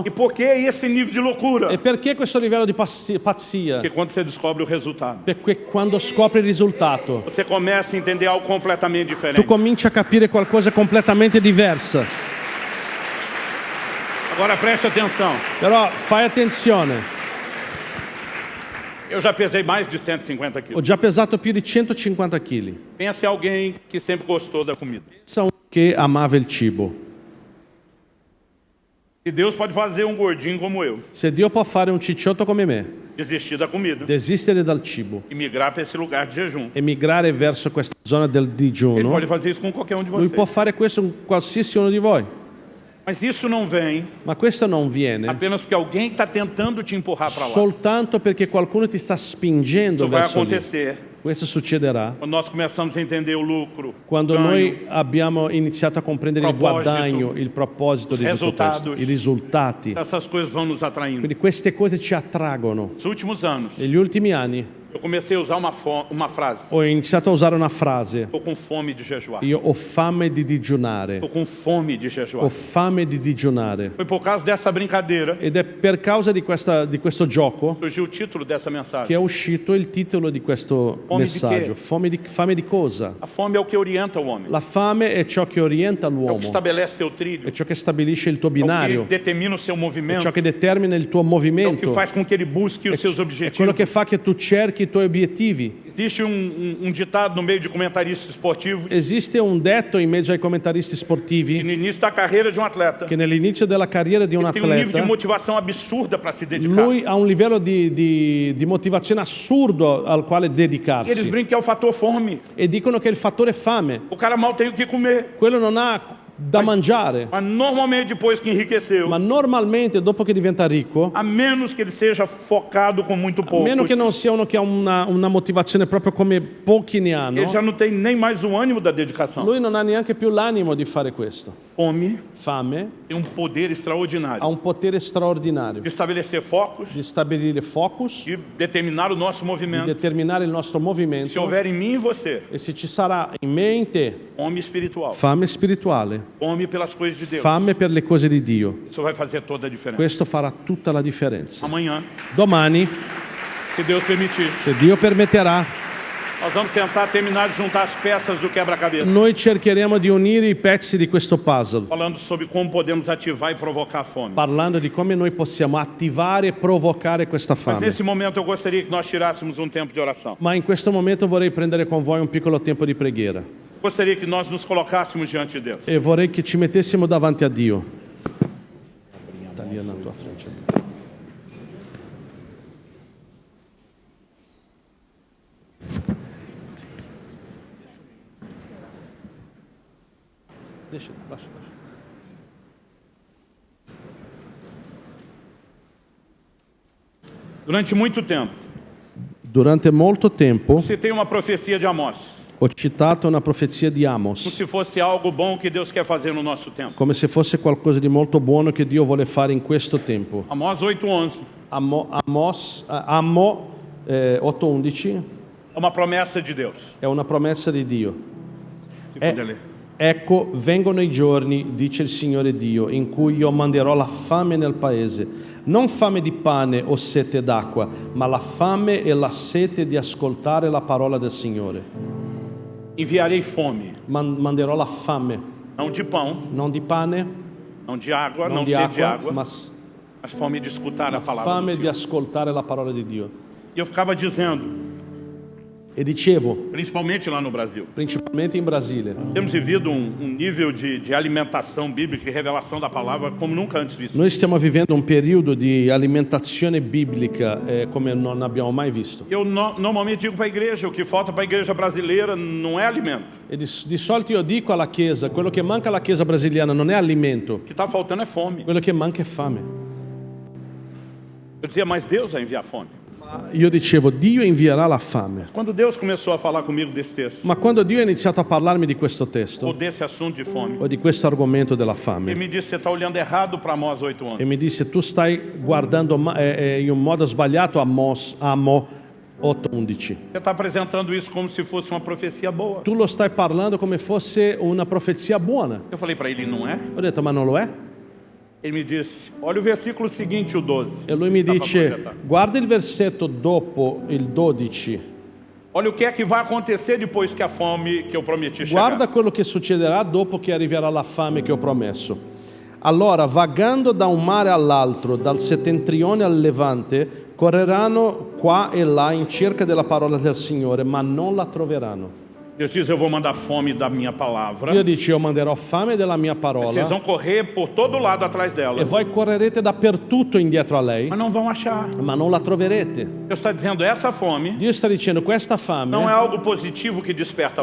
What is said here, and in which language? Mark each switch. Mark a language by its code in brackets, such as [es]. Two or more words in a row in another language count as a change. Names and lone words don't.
[pt] E por que esse nível de loucura? [it] E perché questo livello di pazzia? [pt] Porque quando você descobre o resultado, [it] Perché quando scopri il risultato, [pt] você começa a entender algo completamente [it] tu [pt] diferente. [it] cominci a capire qualcosa completamente diversa. [pt] Agora preste atenção. [it] Però fai attenzione, [pt] Eu já pesei mais de 150 [it] ho [pt] quilos. [it] già pesato più di 150 kg. [pt] Pensa em alguém que sempre gostou da comida. [it] Pensa a uno che amava il cibo. [pt] E Deus pode fazer um gordinho como eu, [it] Se Dio può fare un cicciotto come me, [pt] desistir da comida [it] desistere dal cibo [pt] e migrar para esse lugar de jejum. [it] e migrare verso questa zona del [pt] Ele [it] digiuno, [pt] pode fazer isso com qualquer um de [it] lui [pt] vocês. [it] può fare questo con qualsiasi uno di voi. [pt] Mas isso não vem [it] Ma questo non viene [pt] apenas porque alguém está tentando te empurrar para lá. [it] soltanto perché qualcuno ti sta spingendo [pt] Isso vai [it] verso lì. [pt] acontecer [it] Questo succederà [pt] quando nós começamos a entender o lucro, [it] quando [pt] ganho, [it] noi abbiamo iniziato a comprendere il [pt] proposito, [it] guadagno, il proposito di tutto [pt] risultados. [it] questo, i risultati. [pt] essas coisas vão nos atraindo. [it] Quindi queste cose ci attraggono. [pt] Nos últimos anos, [it] Negli ultimi anni [pt] eu comecei a usar uma frase. [it] ho iniziato a usare una frase. [pt] Estou com fome de jejuar. [it] Io ho fame di digiunare. [pt] Estou com fome de jejuar. [it] Ho fame di digiunare. [pt] Foi por causa dessa brincadeira [it] Ed è per causa di questo gioco [pt] que surgiu o título dessa [it] che [pt] mensagem. [it] è uscito il titolo di questo [pt] Fome di [it] messaggio. che? Fame di cosa? [pt] A fome é o que orienta o homem. [it] La fame è ciò che orienta [pt] É o [it] l'uomo, [pt] que estabelece seu trilho. [it] è ciò che stabilisce il tuo [pt] É o que [it] binario, [pt] determina o seu [it] è [pt] movimento. [it] ciò che determina il tuo [pt] É o que [it] movimento, [pt] faz com que ele busque os seus [it] è quello [pt] objetivos. [it] che fa che tu cerchi i tuoi obiettivi. [pt] Existe um ditado no meio de comentaristas esportivos [it] Esiste un detto in mezzo ai commentaristi [pt] que [it] sportivi [pt] no início da carreira de um atleta [it] che nell'inizio della carriera di un [pt] tem um nível de [it] atleta [pt] motivação absurda para se dedicar. [it] lui ha un livello di motivazione assurdo al quale [pt] E eles [it] dedicarsi [pt] brincam que é o fator fome. [it] e dicono che è il fattore fame. [pt] O cara mal tem o que comer. [it] Quello non ha da mangiare, [pt] Mas normalmente depois que enriqueceu, [it] ma normalmente dopo che diventa ricco, [pt] a menos que ele seja focado com muito [it] a [pt] pouco, [it] meno che non sia uno che ha una motivazione proprio come pochi ne hanno, [pt] ele já não tem nem mais o ânimo da dedicação. [it] lui non ha neanche più l'animo di fare questo. [pt] Fome [it] Fame [pt] tem um poder extraordinário [it] ha un potere straordinario [pt] de estabelecer focos, [it] di stabilire focus, [pt] de determinar o nosso [it] di [pt] movimento. [it] determinare il nostro [pt] Se [it] movimento, [pt] houver em mim e você [it] e se ci sarà in me e in te [pt] fome espiritual, [it] fame spirituale, [pt] fome pelas coisas de Deus, [it] fame per le cose di Dio, [pt] isso vai fazer toda a diferença. [it] questo farà tutta la differenza. [pt] Amanhã, [it] Domani, [pt] se Deus permitir, [it] se Dio permetterà, [pt] Nós vamos tentar terminar de juntar as peças do quebra-cabeça. [it] Noi cercheremo di unire i pezzi di questo puzzle, [pt] Falando sobre como podemos ativar e provocar a fome. [it] parlando di come noi possiamo attivare e provocare questa [pt] Mas [it] fame. [pt] nesse momento eu gostaria que nós tirássemos um tempo de oração. [it] Ma in questo momento vorrei prendere con voi un piccolo tempo di preghiera [pt] Gostaria que nós nos colocássemos diante de Deus. [it] e vorrei che ci mettessimo davanti a Dio. Sta lì alla tua frente. Lascia. [pt] Durante muito tempo, [it] Durante molto tempo [pt] citei uma profecia de Amós, [it] ho citato una profezia di [pt] como [it] Amos, [pt] se fosse algo bom que Deus quer fazer no nosso tempo. [it] come se fosse qualcosa di molto buono che Dio vuole fare in questo tempo. [pt] Amós 8:11 [it] Amo 8:11 [pt] é uma promessa de Deus. [it] è una promessa di Dio. [pt] Se puder ler. [it] Ecco, vengono i giorni, dice il Signore Dio, in cui io manderò la fame nel paese, non fame di pane o sete d'acqua, ma la fame e la sete di ascoltare la parola del Signore. [pt] Enviarei fome, [it] Manderò la fame, [pt] não de pão, [it] non di pane, [pt] não de água, [it] non [pt] não [it] di [pt] sede de [it] acqua, [pt] água, [it] ma [pt] mas fome de escutar a palavra do [it] fame di [pt] Senhor. [it] ascoltare la parola di Dio. [pt] E eu ficava dizendo, [it] E dicevo, [pt] principalmente lá no Brasil, [it] principalmente in Brasile, [pt] temos vivido um nível de alimentação bíblica e revelação da palavra como nunca antes visto. [it] noi stiamo vivendo un periodo di alimentazione biblica come non abbiamo mai visto. [pt] Eu normalmente digo para a igreja, o que falta para a igreja brasileira não é alimento. [it] E di solito io dico alla Chiesa, quello che manca alla Chiesa brasiliana non è alimento, [pt] O que está faltando é fome. [it] quello che manca è fame. [pt] Eu dizia, mas Deus vai enviar fome. [it] Io dicevo, Dio invierà la fame. [pt] Quando Deus começou a falar comigo desse texto, [it] Ma quando Dio ha iniziato a parlarmi di questo [pt] ou [it] testo, [pt] desse assunto de fome, [it] o di questo argomento della [pt] ele [it] fame, [pt] me disse, você está olhando errado para Amós 8:11. [it] e mi disse, tu stai guardando in un modo sbagliato Amo 8:11. [pt] Você está apresentando isso como se fosse uma profecia boa. [it] Tu lo stai parlando come fosse una profezia buona. [pt] Eu falei para ele, não é? [it] Ho detto, ma non lo è? [pt] Ele me disse, olha o versículo seguinte, o 12. [it] E lui mi [pt] Dá pra [it] dice, [pt] projetar. [it] guarda il versetto dopo il 12. [pt] Olha o que é que vai acontecer depois que a fome que eu prometi chegar. [it] Guarda quello che succederà dopo che arriverà la fame che ho promesso. Allora, vagando da un mare all'altro, dal settentrione al levante, correranno qua e là in cerca della parola del Signore, ma non la troveranno. [pt] Deus diz, eu vou mandar fome da minha palavra. [it] Dio dice, io manderò fame della mia [pt] Vocês [it] parola [pt] vão correr por todo lado atrás dela, [it] e voi correrete dappertutto indietro a lei, [pt] mas não vão achar. [it] ma non la troverete. [pt] Deus está dizendo, essa fome [it] Dio sta dicendo, questa fame [pt] não é algo positivo que desperta a